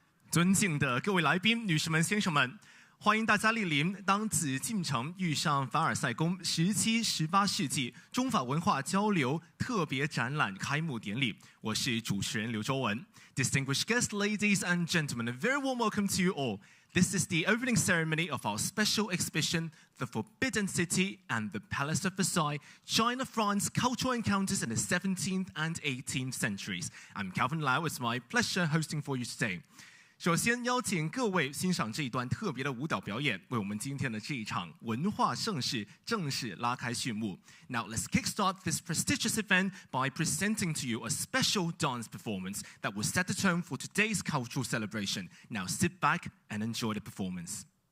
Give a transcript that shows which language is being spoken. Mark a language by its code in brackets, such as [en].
[zh] 尊敬的各位来宾、女士们、先生们，欢迎大家莅临当紫禁城遇上凡尔赛宫17、18世纪中法文化交流特别展览开幕典礼。我是主持人刘周文。 [en] Distinguished guests, ladies and gentlemen, a very warm welcome to you all. This is the opening ceremony of our special exhibition, The Forbidden City and the Palace of Versailles, China-France Cultural Encounters in the 17th and 18th centuries. I'm Calvin Lau. It's my pleasure hosting for you today. [zh] 首先邀请各位欣赏这一段特别的舞蹈表演，为我们今天的这一场文化盛事正式拉开序幕。 [en] Now let's kickstart this prestigious event by presenting to you a special dance performance that will set the tone for today's cultural celebration. Now sit back and enjoy the performance.